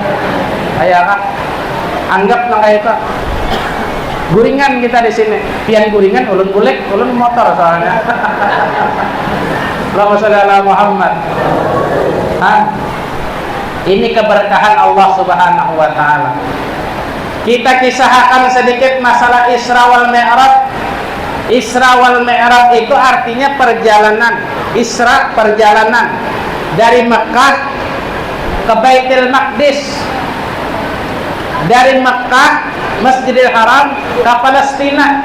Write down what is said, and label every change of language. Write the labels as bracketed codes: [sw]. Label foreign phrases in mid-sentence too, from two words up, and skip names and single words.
[bjn] Kayak kak, anggap nang kayak itu. Guringan kita di sini, pian guringan, ulun bulik, ulun motor soalnya. [ar] اللهم صل على محمد. [id] Ini keberkahan [ar] الله سبحانه وتعالى. [id] Kita kisahkan sedikit masalah [ar] الإسراء والمعراج. الإسراء والمعراج [id] itu artinya perjalanan. Isra perjalanan dari Mekah ke Baitul Maqdis. Dari Mekah Masjidil Haram ke Palestina.